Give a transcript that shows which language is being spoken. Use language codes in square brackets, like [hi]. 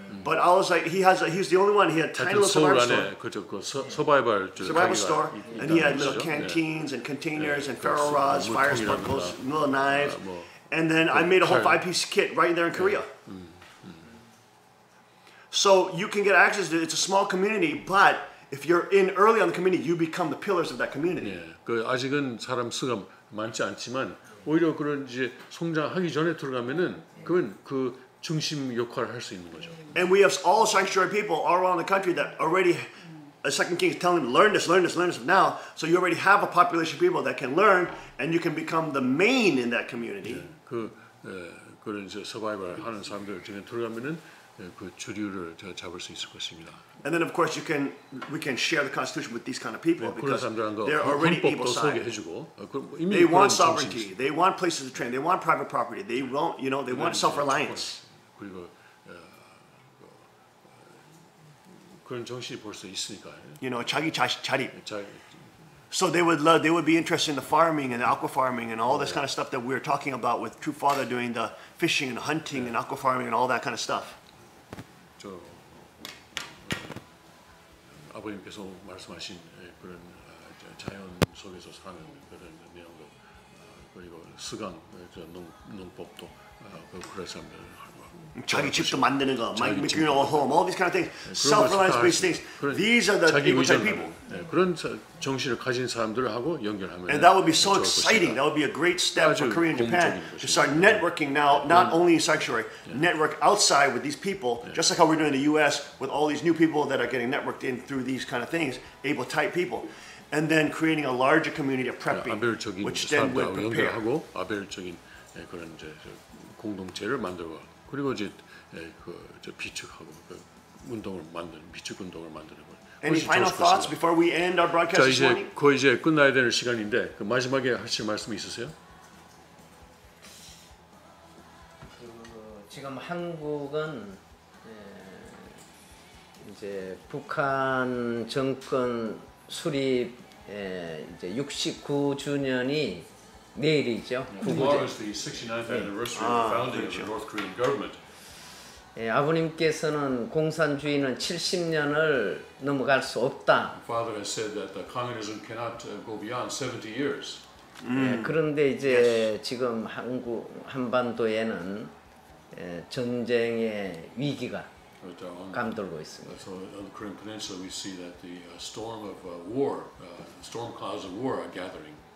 [en] But I was like, he's the only one. He had a tiny little survival store, and he had little canteens and containers and ferro rods, fire sparkles, little knives, and then I made a whole 5-piece kit right there in Korea. So you can get access to it. It's a small community, but if you're in early on the community, you become the pillars of that community. [ko] 아직은 사람 수가 많지 않지만 오히려 그런 이제 성장하기 전에 들어가면은 그건 그 중심 역할을 할 수 있는 거죠. [en] And we have all sanctuary people all around the country that already, the Second King is telling them, learn this now. So you already have a population of people that can learn, and you can become the main in that community. [ko] 그런 이제 서바이벌 하는 사람들 중에 들어가면은 그 주류를 잡을 수 있을 것입니다. [en] And then of course we can share the Constitution with these kind of people [ko] 그런 [en] because [ko] 사람들한테 [en] they're already [ko] 헌법도 [en] able-sided. [ko] 소개해주고 [en] They want sovereignty. They want places to train. They want private property. They want they want self-reliance. [ko] 그리고 그런 정신이 벌써 있으니까. 자기 자립. [en] So they would be interested in the farming and the aqua farming and all this kind of stuff that we were talking about with True Father doing the fishing and hunting and aqua farming and all that kind of stuff. [ko] 아버님께서 말씀하신 그런 자연 속에서 사는 그런 내용도 그리고 수강 농법도 그런 사람들 자기 집도 만드는 거, [en] making your own home, all these kind of things, self-reliance-based things. These are the type people. [ko] 그런 정신을 가진 사람들하고 연결하면. [en] And that would be so exciting. That would be a great step for Korea and Japan to start networking now, not only in sanctuary, network outside with these people, just like how we're doing in the U.S. with all these new people that are getting networked in through these kind of things, able-type people. And then creating a larger community of prepping, which then would prepare. [ko] 연결하고 아벨적인 그런 이제 공동체를 만들고. 그리고 이제 비축하고 운동을 만드는 비축 운동을 만드는 거예요. [en] Any final thoughts before we end our broadcast this morning? [ko] 거의 이제 끝나야 되는 시간인데 그 마지막에 하실 말씀이 있으세요? 지금 한국은 이제 북한 정권 수립 이제 69주년이 내일이죠. [en] Tomorrow is the 69th anniversary of the founding of the North Korean government. [ko] 아버님께서는 공산주의는 70년을 넘어갈 수 없다. [en] Father has said that the communism cannot go beyond 70 years. [ko] 그런데 이제 지금 한반도에는 전쟁의 위기가 감돌고 있습니다. [en] So on the Korean Peninsula, we see that the storm of war, storm clouds of war are gathering.